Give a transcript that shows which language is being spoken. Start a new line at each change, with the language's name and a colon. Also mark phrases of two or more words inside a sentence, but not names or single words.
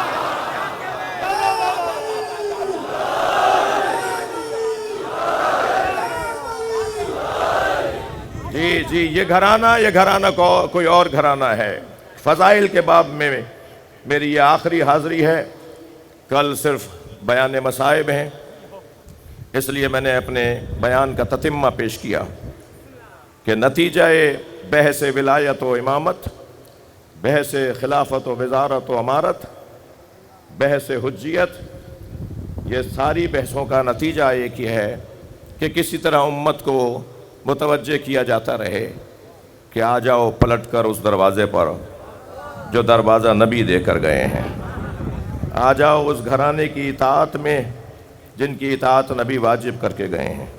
Urdu: جی یہ گھرانہ کوئی اور گھرانہ ہے۔ فضائل کے باب میں میری یہ آخری حاضری ہے، کل صرف بیان مصائب ہیں، اس لیے میں نے اپنے بیان کا تتمہ پیش کیا کہ نتیجہ بحث ولایت و امامت، بحث خلافت و وزارت و امارت، بحث حجیت، یہ ساری بحثوں کا نتیجہ ایک ہی ہے کہ کسی طرح امت کو متوجہ کیا جاتا رہے کہ آ جاؤ پلٹ کر اس دروازے پر جو دروازہ نبی دے کر گئے ہیں، آ جاؤ اس گھرانے کی اطاعت میں جن کی اطاعت نبی واجب کر کے گئے ہیں۔